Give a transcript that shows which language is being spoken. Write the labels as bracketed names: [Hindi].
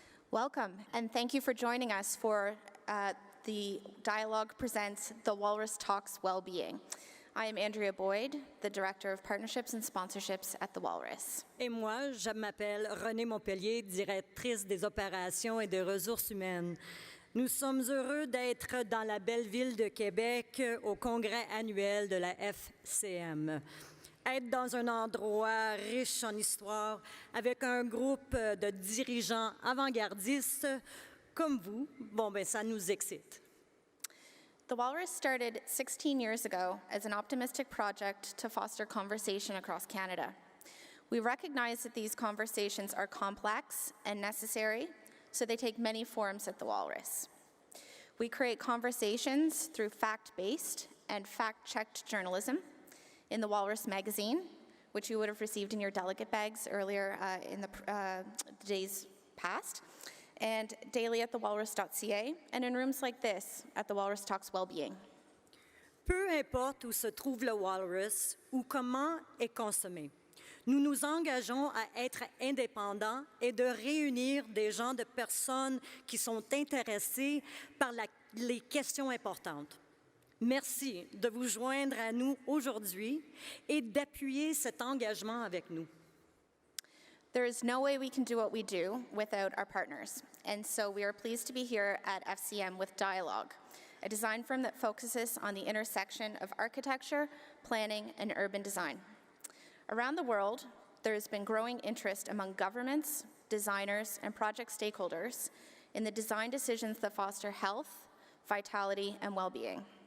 [English] Welcome, and thank you for joining us for the DIALOG presents the Walrus Talks Wellbeing. I am Andrea Boyd, the Director of Partnerships and Sponsorships at the Walrus. [French] Et moi, je m'appelle Renée Montpellier, directrice des opérations et des ressources humaines. Nous sommes heureux d'être dans la belle ville de Québec au congrès annuel de la FCM. Être dans un endroit riche en histoire avec un groupe de dirigeants avant-gardistes comme vous, ça nous excite. [English] The Walrus started 16 years ago as an optimistic project to foster conversation across Canada. We recognize that these conversations are complex and necessary, so they take many forms at the Walrus. We create conversations through fact-based and fact-checked journalism in the Walrus magazine, which you would have received in your delegate bags earlier in the days past, and daily at thewalrus.ca, and in rooms like this at the Walrus Talks Wellbeing. [French] Peu importe où se trouve le Walrus ou comment est consommé, nous nous engageons à être indépendants et de réunir des gens, de personnes qui sont intéressées par les questions importantes. Merci de vous joindre à nous aujourd'hui et d'appuyer cet engagement avec nous. [English] There is no way we can do what we do without our partners, and so we are pleased to be here at FCM with DIALOG, a design firm that focuses on the intersection of architecture, planning, and urban design. Around the world, there has been growing interest among governments, designers, and project stakeholders in the design decisions that foster health, vitality, and well-being.